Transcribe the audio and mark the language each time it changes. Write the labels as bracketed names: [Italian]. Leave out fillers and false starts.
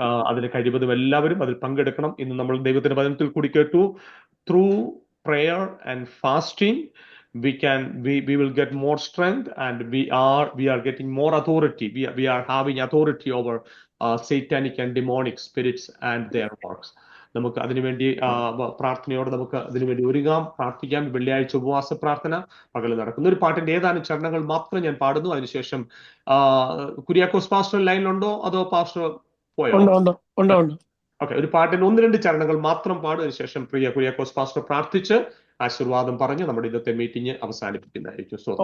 [Malayalam] അതിന് കഴിവതും എല്ലാവരും അതിൽ പങ്കെടുക്കണം. ഇന്ന് നമ്മൾ ദൈവത്തിന്റെ വചനത്തിൽ കൂടി കേട്ടു, [English] Through prayer and fasting we will get more strength, and we are getting more authority. We are having authority over satanic and demonic spirits and their works. [Malayalam] നമുക്ക് അതിനുവേണ്ടി പ്രാർത്ഥനയോടെ നമുക്ക് അതിനുവേണ്ടി ഒരുങ്ങാം, പ്രാർത്ഥിക്കാം. വെള്ളിയാഴ്ച ഉപവാസ പ്രാർത്ഥന പകല് നടക്കുന്ന ഒരു പാട്ടിന്റെ ഏതാനും ചരണങ്ങൾ മാത്രം ഞാൻ പാടുന്നു. അതിനുശേഷം കുര്യാക്കോസ് പാസ്റ്റർ ലൈനിലുണ്ടോ അതോ പാസ്റ്റർ പോയോ? ഓക്കെ, ഒരു പാട്ടിന്റെ 1-2 ചരണങ്ങൾ മാത്രം പാടും. അതിനുശേഷം പ്രിയ കുര്യാക്കോസ് പാസ്റ്റർ പ്രാർത്ഥിച്ച് ആശീർവാദം പറഞ്ഞ് നമ്മുടെ ഇന്നത്തെ മീറ്റിംഗ് അവസാനിപ്പിക്കുന്നതായിരിക്കും.